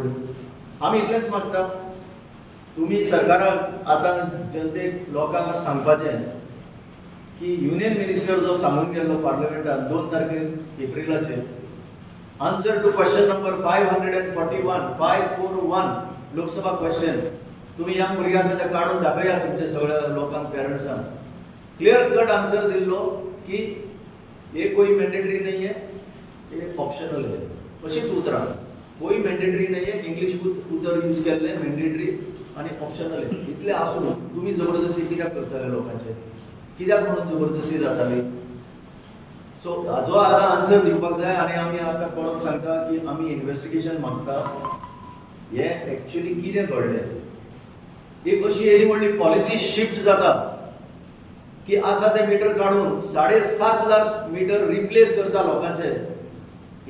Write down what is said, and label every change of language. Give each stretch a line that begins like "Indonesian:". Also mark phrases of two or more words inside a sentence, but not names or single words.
Konkani: आमी इतलेंच मागता, तुमी सरकाराक आतां जनतेक लोकांक सांगपाचें की
English: union minister
Konkani: जो सांगून गेल्लो पार्लमेंटान 2 तारखेर एप्रिलाचेर,
English: answer to question number 541 Lok Sabha question,
Konkani: तुमी ह्या भुरग्यां आसा ते काडून दाखया तुमच्या सगळ्या लोकांक, पेरंट्सांक.
English: clear cut answer
Hindi: दिल्लो की ये कोई मैंडेटरी नहीं है, ये ऑप्शनल है.
Konkani: अशीच उतरां,
Hindi: कोई मैंडेटरी नहीं है,
Konkani: इंग्लिश उतर यूज केल्ले, मैंडेटरी आनी ऑप्शनल है. इतलें आसून तुमी जबरदस्ती कित्याक करताले लोकांचे? कित्याक म्हणून जबरदस्ती जाताली? सो हाजो आतां आन्सर दिवपाक जाय. आनी आमी आतां परत सांगता की आमी इन्वेस्टिगेशन मागता. हें एक्चुअली कितें घडलें? एक अशी येदी व्हडली
English: policy shift
Konkani: जाता की आसा ते मिटर काडून 7.5 लाख मिटर रिप्लेस करता लोकांचे.